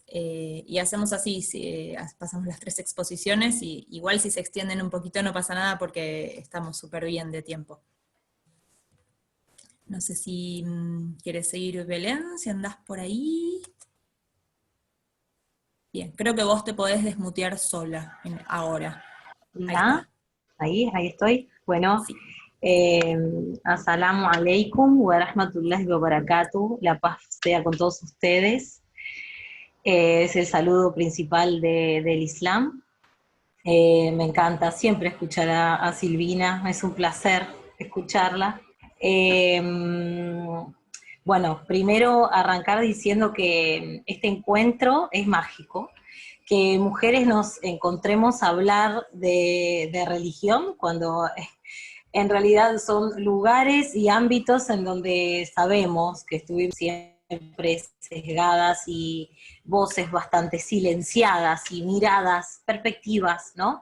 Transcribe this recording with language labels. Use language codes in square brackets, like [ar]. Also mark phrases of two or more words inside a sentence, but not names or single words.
[es] Y hacemos así, pasamos las 3 exposiciones y igual si se extienden un poquito no pasa nada porque estamos súper bien de tiempo. No sé si quieres seguir, Belén, si andás por ahí. Bien, creo que vos te podés desmutear sola ahora. Ahí Hola, está. ahí estoy. Bueno, Sí. [ar] السلام عليكم ورحمة الله وبركاته. [es] La paz sea con todos ustedes. Es el saludo principal del Islam. Me encanta siempre escuchar a Silvina, es un placer escucharla. Eh, bueno, primero arrancar diciendo que este encuentro es mágico, que mujeres nos encontremos a hablar de religión cuando en realidad son lugares y ámbitos en donde sabemos que estuvimos siempre sesgadas y voces bastante silenciadas y miradas, perspectivas, ¿no?